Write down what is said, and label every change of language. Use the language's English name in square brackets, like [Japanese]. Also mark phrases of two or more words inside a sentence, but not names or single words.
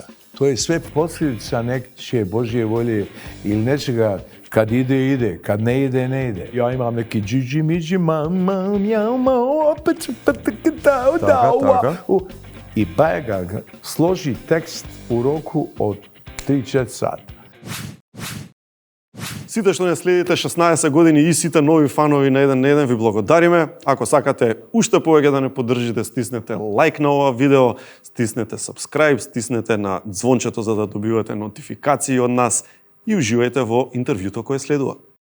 [Bosnian] To je sve posljedica nečije Božje volje ili nečega kad ide, ide, kad ne ide, ne ide. Ja imam neki džiđi, miđi, mama, mjama, opet, i Bajega složi tekst u roku od 3-4 sata. [Macedonian] Сите што не следите 16 години и сите нови фанови на 1 ви благодариме. Ако сакате уште повеќе да не поддржите, стиснете лайк на ова видео, стиснете subscribe, стиснете на звончето за да добивате нотификации од нас и уживајте во интервјуто кое следува.